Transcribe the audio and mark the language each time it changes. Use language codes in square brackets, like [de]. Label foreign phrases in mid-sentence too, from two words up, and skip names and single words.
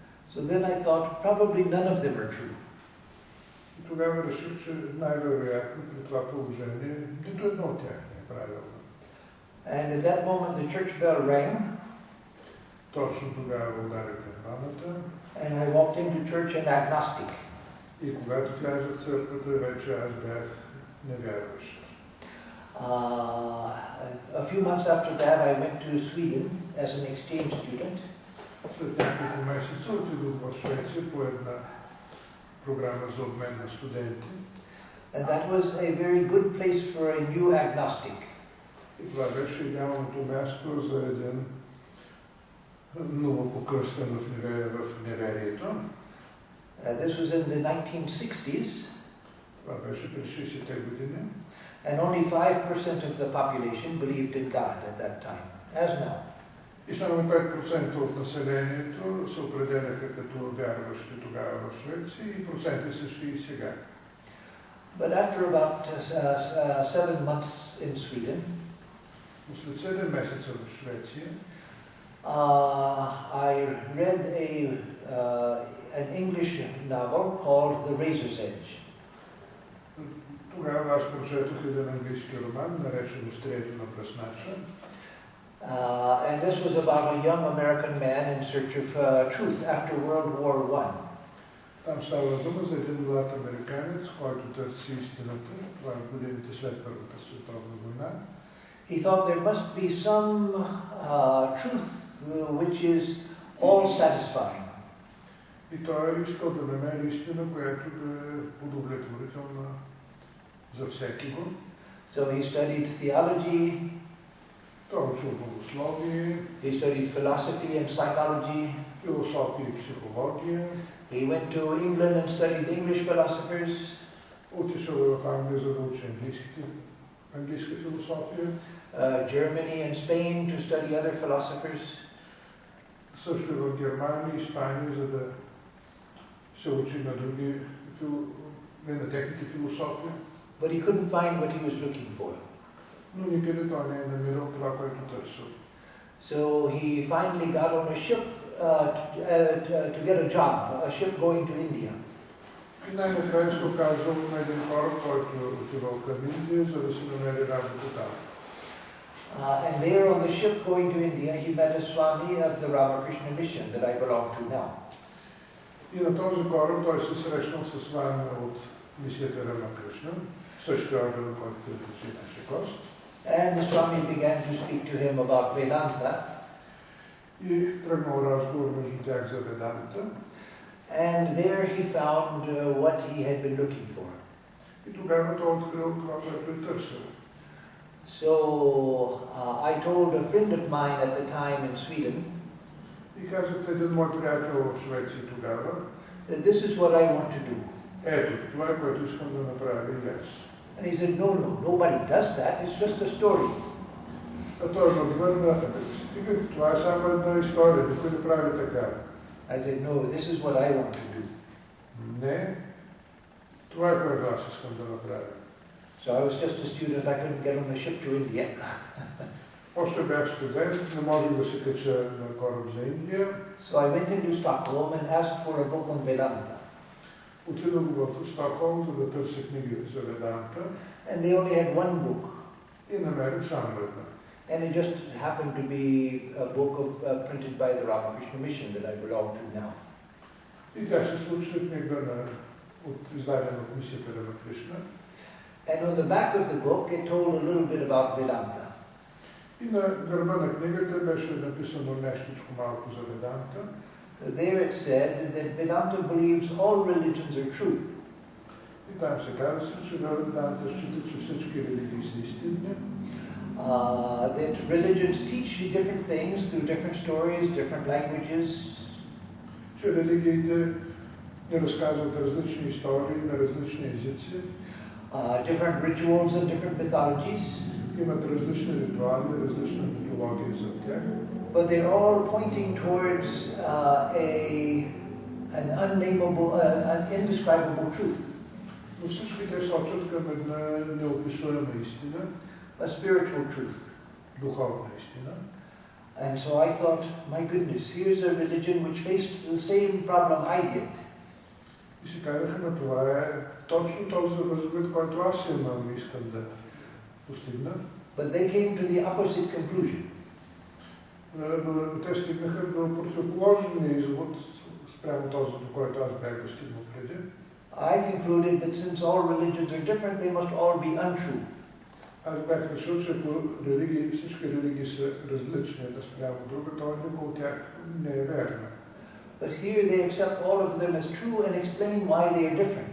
[en] So then I thought, probably none of them are true. [bg] И тогава реших, че най-вероятно при това положение нито едно от тях не е правилно. [en] And at that moment the church bell rang. [bg] Точно тогава удари камбаната. [en] And I walked into church an agnostic. [bg] И когато влязох в църквата, вече аз бях невярващ. [en] A few months after that I went to Sweden as an exchange student. [bg] След няколко месеца отидох в Швеция по една програма за обмен на студенти. [en] And that was a very good place for a new agnostic. [bg] И това беше идеалното място за един новопокръстен в неверието. [en] This was in the 1960s. [bg] Това беше през 60-те години. [en] And only 5% of the population believed in God at that time, as now. [bg] И само 5% от населението се определяха като вярващи тогава в Швеция и проценти същи и сега. [en] But after about 7 months in Sweden, [bg] след 7 месеца в Швеция, [en] I read an English novel called The Razor's Edge. [bg] Тогава аз прочетох един английски роман, наречен Острието на пръснача. [en] And this was about a young American man in search of truth after World War I. [bg] Там става дума за един млад американец, който търси истината. Това е годините след Първата световна война. [en] He thought there must be some truth which is all satisfying. [bg] И той искал да намери истина, която да е удовлетворителна за всеки го. [en] So he studied theology. [bg] Той учил богословие. [en] He studied philosophy and psychology. [bg] Философия и психология. [en] He went to England and studied English philosophers. [bg] Отишъл в Англия, за да учи английска философия. [en] Germany and Spain to study other philosophers. [bg] Също в Германия и Испания, за да се учи на други, на техните философия. [en] But he couldn't find what he was looking for. [bg] Но никъде той не е намирал това, което търсил. [en] So he finally got on a ship to get a job, a ship going to India. [bg] И най-накрая се оказал на един кораб, който отивал към Индия, за да си намери работа там. [en] And there on the ship going to India, he met a Swami of the Ramakrishna mission that I belong to now. [bg] И на този кораб той се срещнал с Свами от мисията Рамакришна, същия орган, който държи нашия гост. [en] And the Swami began to speak to him about Vedanta. [bg] И тръгнал разговор между тях за Веданта. [en] And there he found what he had been looking for. [bg] И тогава той открил това, което е търсил. [en] So I told a friend of mine at the time in Sweden. [bg] И казах един мой приятел в Швеция тогава. [en] That this is what I want to do. [bg] Ето, това е което искам да направя и аз. [en] And he said, no, nobody does that. It's just a story. [bg] А той ме отвърна, стига, това е само една история, никой не прави така. [en] I said, no, this is what I want to do. [bg] Не, това е което аз искам да направя. [en] So I was just a student, I couldn't get on a ship to India. [bg] Още бях студент, не можех да се кача на кораб за Индия. [en] So I went into Stockholm and asked for a book on Vedanta. [bg] Отидох в Стокхолм, за да търся книги за Веданта. [en] And they only had one book. [bg] И намерих само една. [en] And it just happened to be a book printed by the Ramakrishna mission that I belong to now. [bg] И тя се случи книга издадена от мисията Рамакришна. [en] And on the back of the book it told a little bit about Vedanta. [bg] И на гърба на книгата беше написано нещичко малко за Веданта. [en] There it said that Vedanta believes all religions are true. [bg] И там се казва, че Веданта счита, че всички религии са истинни. [en] That religions teach different things through different stories, different languages. [bg] Че религиите ни разказват различни истории на различни езици. [en] Different rituals and different mythologies. [bg] Имат различни ритуали, различна митология за тях. [en] But they're all pointing towards an unnameable, an indescribable truth. [bg] Но всички те сочат към една неописуема истина. [en] A spiritual truth. [bg] Духовна истина. [en] And so I thought, my goodness, here's a religion which faced the same problem I did. [bg] И си казахме, това е точно този възглед, който аз имам, искам да постигна. [en] But they came to the opposite conclusion. [bg] Но те стигнаха до противоположния извод спрямо този, до който аз бях достигнал преди. [en] I concluded that since all religions are different, they must all be untrue. [bg] Аз бях решил, че ако всички религии са различни една спрямо друга, то никой от тях не е верна. [en] But here they accept all of them as true and explain why they are different.